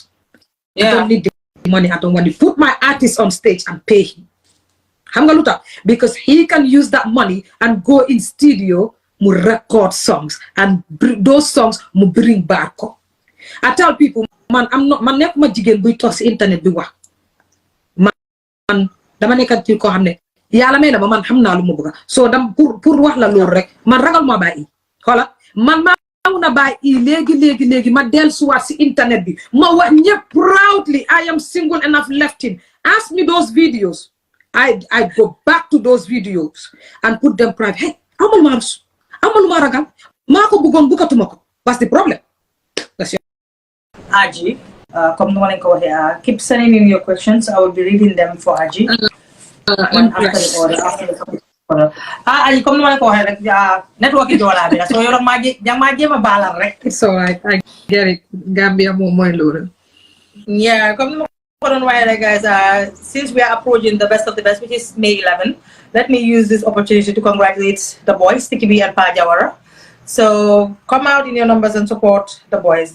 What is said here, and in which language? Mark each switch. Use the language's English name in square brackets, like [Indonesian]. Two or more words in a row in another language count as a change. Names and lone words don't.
[English] I don't need the money. I don't want to put my artist on stage and pay him. Because he can use that money and go in studio, mu record songs. And those songs mu bring back. I tell people, man, I'm not, [Wolof] man, nekuma jigen buy tok ci internet bi wax. Man dama nekkat ci ko xamne yalla may na man xamna lu mu bëgg so dam pour wax la lool rek man ragal ma bayyi xola man ma na bayyi legi ma del suwat ci internet bi ma wax ñepp [English] proudly I am single and I've left him. Ask me those videos. I go back to those videos and put them private. [Wolof] Hey, amul ma ragal mako bëggon bukatuma ko. [English] What's the problem? That's your Agie, come no one keep sending in your questions. I will be reading them for Agie. One after the order. Agie, come no one network is all so you're ma balar rek. It's alright, I get it. Gambia mo lure. Yeah, come on guys. Since we are approaching the best of the best, which is May 11, let me use this opportunity to congratulate the boys, Sticky B and Pajawara. So come out in your numbers and support the boys.